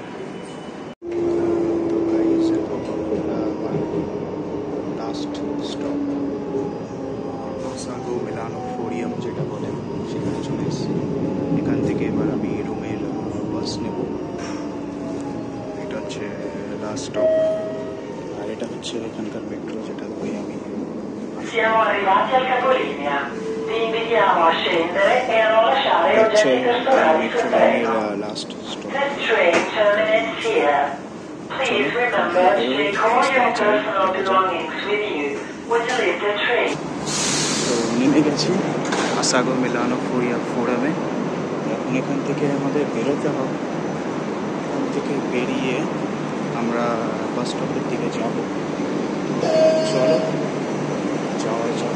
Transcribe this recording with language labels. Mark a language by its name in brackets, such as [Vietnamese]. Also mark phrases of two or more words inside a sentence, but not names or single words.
[Bangla] তো গাইজ, [English] last stop [Bangla] আসাগো মিলানো ফোরিয়াম যেটা বলে, সেখানে চলে এসেছি। এখান থেকে এবার আমি রুমের বাস নেব। এটা হচ্ছে [English] last stop, [Bangla] আর এটা হচ্ছে এখানকার মেট্রো, যেটা ধরে আমি। [Italian] Siamo arrivati al capolinea. Ti invitiamo a scendere e a non lasciare oggetti personali sul treno. [English] This train terminates here. Please remember to take all your personal belongings with you when you leave the train. [Bangla] তো নেমে গেছি আসাগো মিলানো ফোরামে। এখন এখান থেকে আমাদের বেরোতে হবে। এখান থেকে বেরিয়ে আমরা বাস স্টপের দিকে যাব। চলো যাওয়া যাক।